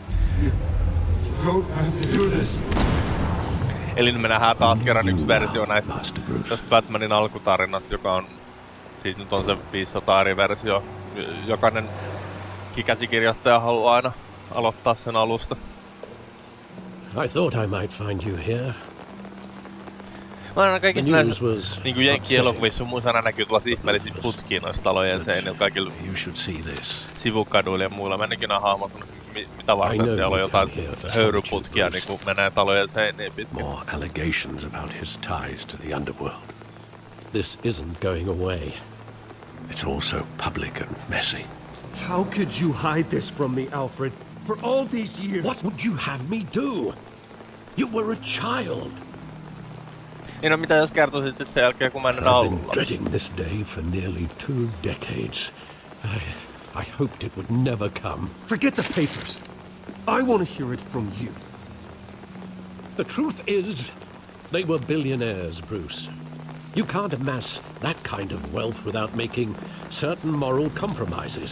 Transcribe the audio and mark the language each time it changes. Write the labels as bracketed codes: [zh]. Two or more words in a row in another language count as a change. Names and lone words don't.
[fi] Eli nyt me nähdään taas kerran yksi versio näistä tästä Batmanin alkutarinasta, joka on, siitä nyt on se 500 eri versio. Jokainen käsikirjoittaja haluaa aina aloittaa sen alusta. [en] I thought I might find you here. [fi] Mä aina kaikissa näissä niinku jenkki-elokuvissa sun muissa aina näkyy tuollaisia ihmeellisiä putkia noissa talojen seinillä kaikilla sivukaduilla ja muilla. Mä en ikinä hahmottanut mitä varten siellä on jotain höyryputkia niinku menee talojen seiniin pitkin. [en] More allegations about his ties to the underworld. This isn't going away. It's also public and messy. How could you hide this from me, Alfred? For all these years... What would you have me do? You were a child. [fi] Niin no mitä jos kertoisit sit sen jälkeen kun mä ennen [en] I've been dreading this day for nearly 2 decades. I hoped it would never come. Forget the papers. I want to hear it from you. The truth is, they were billionaires, Bruce. You can't amass that kind of wealth without making certain moral compromises.